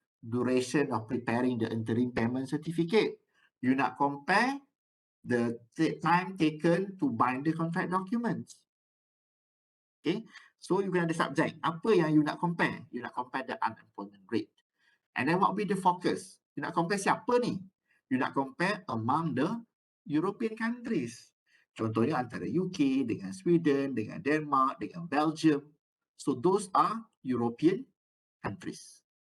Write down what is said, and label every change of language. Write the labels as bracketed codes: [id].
[en] duration of preparing the interim payment certificate. You nak compare the time taken to bind the contract documents. Okay, so you can ada subject. [ms] Apa yang [en] you nak compare? You nak compare the unemployment rate. And then what will be the focus? You nak compare [ms] siapa ni? [en] You nak compare among the European countries. [ms] Contohnya antara UK dengan Sweden, dengan Denmark, dengan Belgium. [en] So those are European countries.